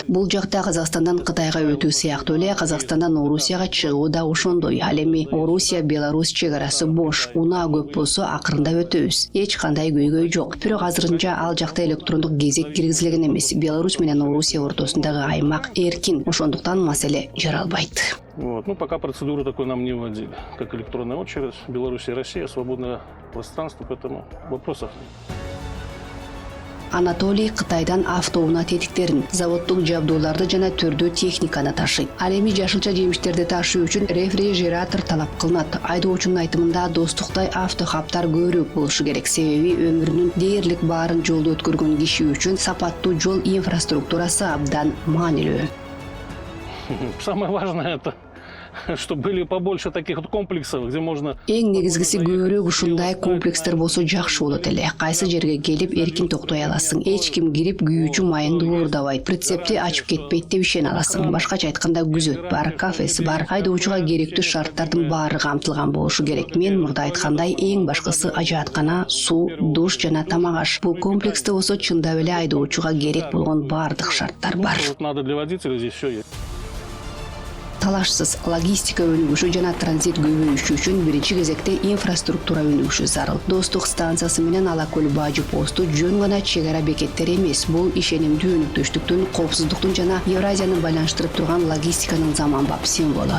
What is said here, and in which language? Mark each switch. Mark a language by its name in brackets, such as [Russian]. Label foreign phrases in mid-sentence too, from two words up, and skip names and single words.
[Kyrgyz] Бул жакта Казакстандан Кытайга өтүү сыяктуу эле Казакстандан Орусияга чыгуу да ошондой. Ал эми Орусия Беларусь чегарасы бош, унаа көп болсо акырында өтөбүз. Эч кандай көйгөй жок. Бирок азырынча ал жакта электрондук кезек киргизилген эмес. Беларусь менен Орусия ортосундагы аймак эркин, ошондуктан маселе жаралбайт. [Russian] Вот. Ну, пока процедуру такой нам не вводили, как электронная очередь. Беларусь и Россия, свободное пространство, поэтому вопросов нет. [Kyrgyz] Анатолий Кытайдан автоунаа тетиктерин, заводдук жабдууларды жана түрдүү техниканы ташыйт. Ал эми жашылча жемиштерди ташуу үчүн рефрижератор талап кылынат. Айдоочунун айтымында достуктай автохабтар көбүрөөк болушу керек. Себеби өмүрүнүн дээрлик баарын жолдо өткөргөн киши үчүн сапаттуу жол инфраструктурасы абдан маанилүү. [Russian] Самое важное это, чтобы были побольше таких вот комплексов, где можно... [Kyrgyz] Эң негизгиси көбүрөөк ушундай комплекстер болсо жакшы болот эле. Кайсы жерге келип эркин токтой аласың. Эч ким кирип күйүүчү майынды уурдабайт. Прицепти ачып кетпейт деп ишене аласың. Башкача айтканда күзөт бар, кафеси бар. Айдоочуга керектүү шарттардын баары камтылган болушу керек. Мен мурда айткандай эң башкысы ажааткана, суу, душ жана тамак аш. Бул комплексте болсо чындап эле айдоочуга керек болгон баардык шарттар бар. [Russian] Вот надо для водителя здесь все есть. [Kyrgyz] Талашсыз логистика өнүгүшү жана транзит көбөйүшү үчүн биринчи кезекте инфраструктура өнүгүшү зарыл. Достук станциясы менен Ала көл бажы посту жөн гана чегара бекеттер эмес. Бул ишенимдүү өнүктүштүктүн, коопсуздуктун жана Евразияны байланыштырып турган логистиканын заманбап символу.